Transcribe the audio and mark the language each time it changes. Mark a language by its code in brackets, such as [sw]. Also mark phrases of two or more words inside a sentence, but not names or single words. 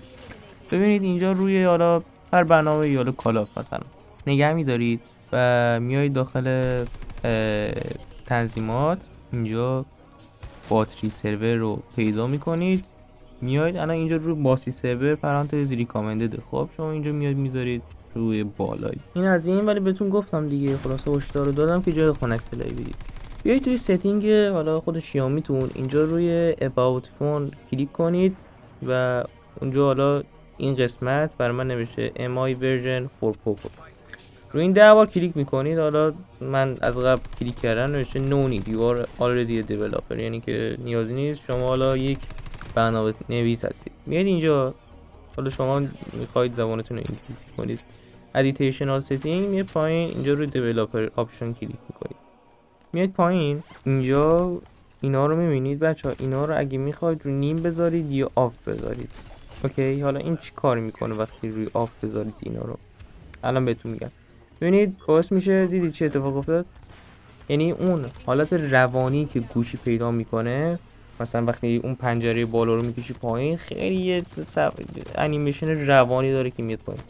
[fa] ببینید اینجا روی حالا هر برنامه یا کالاف مثلا نگه میدارید و میایید داخل تنظیمات، اینجا باتری سرور رو پیدا میکنید، میاید الان اینجا روی باتری سرور پرانتز ریکامندد. خب شما اینجا میاد میذارید روی بالای این از این، ولی بهتون گفتم دیگه، خلاصه هشدار رو دادم که جای خنک پلی بدید. بیایید توی ستینگ حالا خود شیائومی تون اینجا روی [en] about phone [fa] کلیک کنید و اونجا حالا این قسمت بر من نمیشه [en] MI version 4 Poco، [fa] روی این 10 بار کلیک میکنید. حالا من از قبل کلیک کردم نوشته [en] no need you are already a developer، [fa] یعنی که نیازی نیست، شما حالا یک برنامه نویس هستید. میاد اینجا حالا شما میخواید زبانتون رو انگلیسی کنید، [en] additional setting، [fa] میاد پایین اینجا روی [en] developer option [fa] کلیک میکنید، میاد پایین اینجا اینا رو میبینید بچه ها. اینا رو اگه میخواید روی نیم بذارید یا آف بذارید، اوکی؟ حالا این چی کار میکنه وقتی روی آف بذارید اینا رو الان بهتون میگم. ببینید باعث میشه، دیدید چه اتفاق افتاد؟ یعنی اون حالت روانی که گوشی پیدا میکنه، مثلا وقتی اون پنجره بالا رو میکشی پایین خیلی یه انیمیشن روانی داره که میاد پایین.